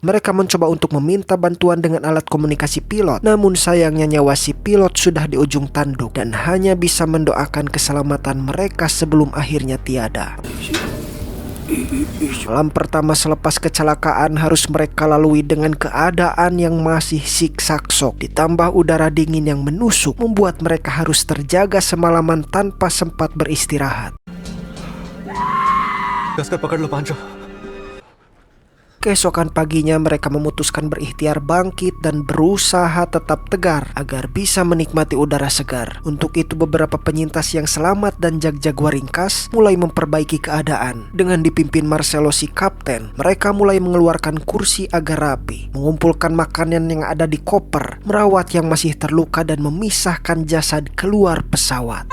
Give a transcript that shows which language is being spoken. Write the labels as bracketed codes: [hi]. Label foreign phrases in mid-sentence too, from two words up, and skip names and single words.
[id] Mereka mencoba untuk meminta bantuan dengan alat komunikasi pilot, namun sayangnya nyawa si pilot sudah di ujung tanduk dan hanya bisa mendoakan keselamatan mereka sebelum akhirnya tiada. Malam pertama selepas kecelakaan harus mereka lalui dengan keadaan yang masih siksaksok, ditambah udara dingin yang menusuk, membuat mereka harus terjaga semalaman tanpa sempat beristirahat. [hi] कसकर पकड़ लो पांचो। [id] Keesokan paginya mereka memutuskan berikhtiar bangkit dan berusaha tetap tegar agar bisa menikmati udara segar. Untuk itu beberapa penyintas yang selamat dan jag-jaguar ringkas mulai memperbaiki keadaan. Dengan dipimpin Marcelo si kapten, mereka mulai mengeluarkan kursi agar rapi, mengumpulkan makanan yang ada di koper, merawat yang masih terluka dan memisahkan jasad keluar pesawat.